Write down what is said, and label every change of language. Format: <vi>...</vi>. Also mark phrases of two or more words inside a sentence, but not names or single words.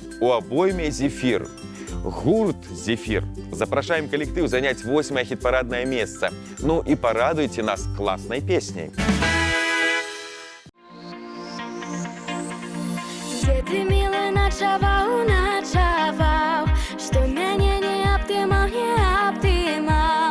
<ru>у обойме «Зефир».</ru> <be>Гурт «Зефир».</be> <ru>Запрашаем коллектив занять 8-е хит-парадное место. Ну и порадуйте нас классной песней. Где ты, милый, ночевал, ночевал, что меня не обдымал, не обдымал.</ru>